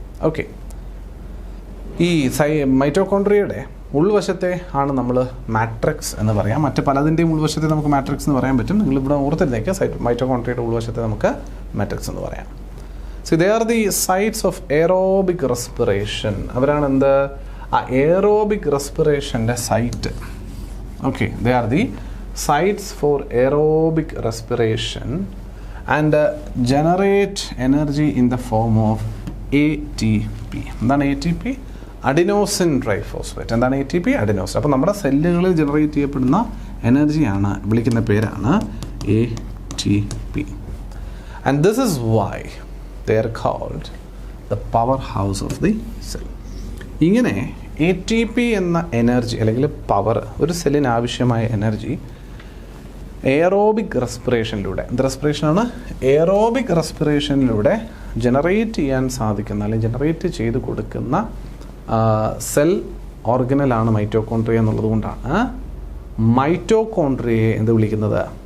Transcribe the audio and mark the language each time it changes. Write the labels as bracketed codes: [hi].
[ml] Okay, ഈ മൈറ്റോകോൺട്രിയയുടെ ഉൾവശത്തെ ആണ് നമ്മൾ മാട്രിക്സ് എന്ന് പറയാം. മറ്റ് പലതിൻ്റെയും ഉൾവശത്തെ നമുക്ക് മാട്രിക്സ് എന്ന് പറയാൻ പറ്റും. നിങ്ങളിവിടെ ഓർത്തിരുന്നേക്ക് മൈറ്റോകോൺട്രിയയുടെ ഉൾവശത്തെ നമുക്ക് മാട്രിക്സ് എന്ന് പറയാം. [en] So they are the sites of aerobic respiration. [ml] അവരാണ് എന്ത്? ആ aerobic റെസ്പിറേഷൻ്റെ site. Okay, [en] they are the sites for aerobic respiration and generate energy in the form of ATP. [ml] എന്താണ് ATP? Adenosine triphosphate. എന്താണ് ATP? അഡിനോസിൻ. അപ്പോൾ നമ്മുടെ സെല്ലുകളിൽ generate ചെയ്യപ്പെടുന്ന എനർജിയാണ്, വിളിക്കുന്ന പേരാണ് ATP. [en] And this is why they are called the powerhouse of the cell. [ml] ഇങ്ങനെ ATP എന്ന എനർജി അല്ലെങ്കിൽ പവർ, ഒരു സെല്ലിന് ആവശ്യമായ എനർജി എയറോബിക് റെസ്പിറേഷനിലൂടെ, എന്ത് റെസ്പിറേഷനാണ്? എയറോബിക് റെസ്പിറേഷനിലൂടെ ജനറേറ്റ് ചെയ്യാൻ സാധിക്കുന്ന അല്ലെങ്കിൽ ജനറേറ്റ് ചെയ്ത് കൊടുക്കുന്ന സെൽ ഓർഗനലാണ് മൈറ്റോകോൺട്രിയ എന്നുള്ളത് കൊണ്ടാണ് മൈറ്റോകോൺട്രിയയെ എന്ത് വിളിക്കുന്നത്?